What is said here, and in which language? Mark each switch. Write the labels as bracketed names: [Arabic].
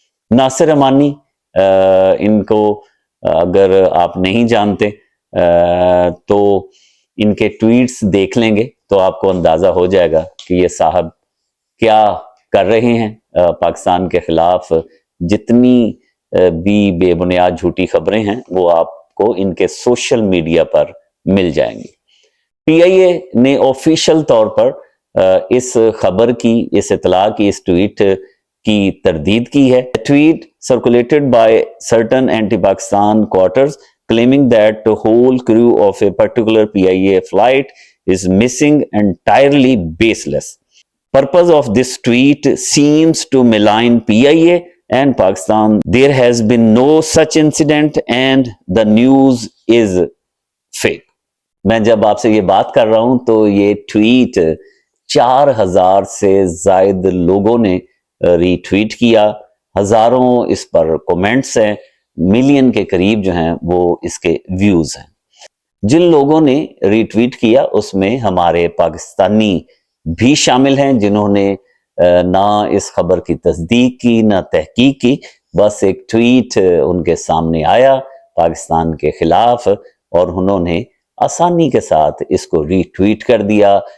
[Hindi] नासिर अमानी, इनको अगर आप नहीं जानते तो इनके ट्वीट्स देख लेंगे तो आपको अंदाजा हो जाएगा कि ये साहब क्या कर रहे हैं पाकिस्तान के खिलाफ। जितनी भी बेबुनियाद झूठी खबरें हैं वो आपको इनके सोशल मीडिया पर मिल जाएंगी। PIA ने ऑफिशियल तौर पर इस खबर की, इस इतला की, इस ट्वीट की तरदीद की है। [English] Tweet circulated by certain anti Pakistan quarters claiming that the whole crew of a particular PIA flight is missing, entirely baseless. Purpose of this tweet seems to malign PIA and Pakistan. There has been no such incident and the news is fake. [Hindi] मैं जब आपसे ये बात कर रहा हूं तो ये ट्वीट 4000 से ज्यादा लोगों ने रीट्वीट किया, हजारों इस पर कमेंट्स हैं, मिलियन के करीब जो हैं वो इसके व्यूज हैं। जिन लोगों ने रीट्वीट किया उसमें हमारे पाकिस्तानी भी शामिल हैं, जिन्होंने ना इस खबर की तस्दीक की ना तहकीक की, बस एक ट्वीट उनके सामने आया पाकिस्तान के खिलाफ और उन्होंने आसानी के साथ इसको रीट्वीट कर दिया।